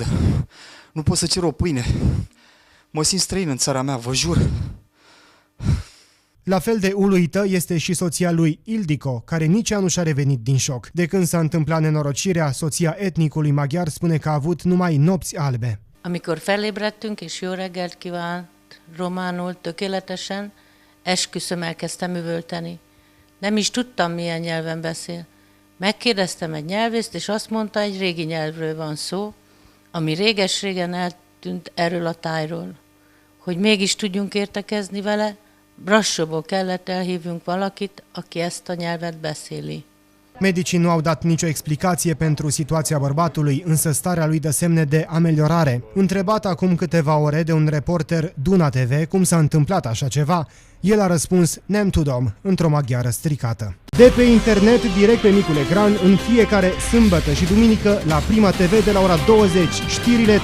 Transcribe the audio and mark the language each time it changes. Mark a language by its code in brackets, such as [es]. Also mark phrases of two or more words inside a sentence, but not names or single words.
[ro] Nu pot să cer o pâine. Mă simt străin în țara mea, vă jur. La fel de uluită este și soția lui, Ildiko, care nici ea nu și-a revenit din șoc. De când s-a întâmplat nenorocirea, soția etnicului maghiar spune că a avut numai nopți albe. [hu] Amikor felébredtünk és jó reggelt kívánt románul tökéletesen, esküszöm elkezdtem üvölteni. Nem is tudtam, milyen nyelven beszél. Megkérdeztem egy nyelvészt, és azt mondta, egy régi nyelvről van szó, ami réges-régen eltűnt erről a tájról. Hogy mégis tudjunk értekezni vele, Brassóból kellett elhívjunk valakit, aki ezt a nyelvet beszéli. [ro] Medicii nu au dat nicio explicație pentru situația bărbatului, însă starea lui dă semne de ameliorare. Întrebat acum câteva ore de un reporter Duna TV cum s-a întâmplat așa ceva, el a răspuns [hu] nem tudom, [ro] într-o maghiară stricată. De pe internet, direct pe micul ecran, în fiecare sâmbătă și duminică, la Prima TV de la ora 20, știrile